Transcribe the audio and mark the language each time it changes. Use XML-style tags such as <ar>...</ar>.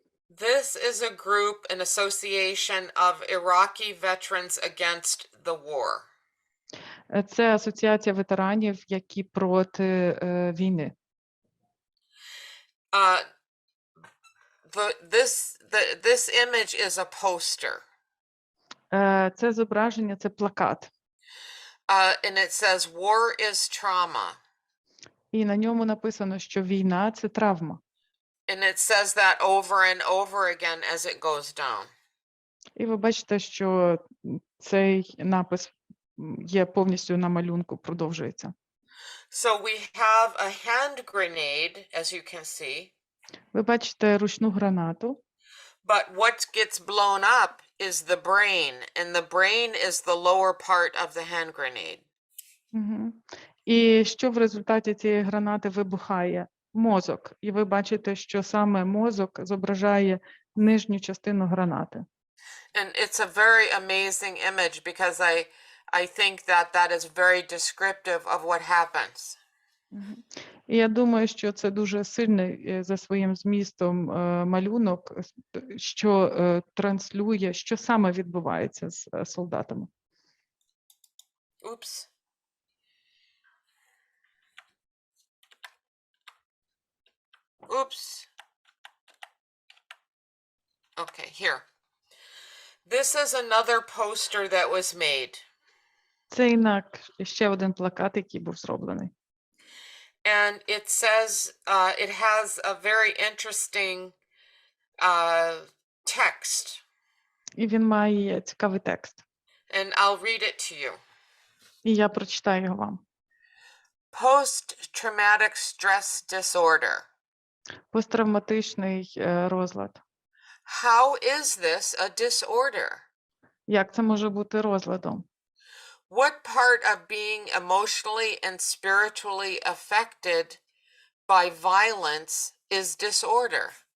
<en>This is a group, an association of Iraqi veterans against the war.</en> <uk>Це асоціація ветеранів, які проти війни.</uk> <en>This image is a poster.</en> <uk>Це зображення, це плакат.</uk> <en>And it says war is trauma.</en> <uk>І на ньому написано, що війна – це травма.</uk> <en>And it says that over and over again as it goes down.</en> <uk>І ви бачите, що цей напис є повністю на малюнку, продовжується.</uk> <en>So we have a hand grenade, as you can see.</en> <uk>Ви бачите ручну гранату.</uk> <en>But what gets blown up is the brain, and the brain is the lower part of the hand grenade. Мгм.</en> <uk>І що в результаті цієї гранати вибухає? Мозок. І ви бачите, що саме мозок зображає нижню частину гранати.</uk> <en>And it's a very amazing image because I think that that is very descriptive of what happens. Мгм.</en> <uk>І я думаю, що це дуже сильний за своїм змістом малюнок, що транслює, що саме відбувається з солдатами. Oops. Oops.</uk> <en>Okay, here. This is another poster that was made.</en> <uk>Це ще один плакат, який був зроблений.</uk> <en>And it says, it has a very interesting text.</en> <uk>І він має цікавий текст.</uk> <en>And I'll read it to you.</en> <uk>І я прочитаю його вам.</uk> <en>Post-traumatic stress disorder.</en> <uk>Посттравматичний розлад.</uk> <en>How is this a disorder?</en> <uk>Як це може бути розладом?</uk> <en>What part of being emotionally and spiritually affected by violence is disorder?</en>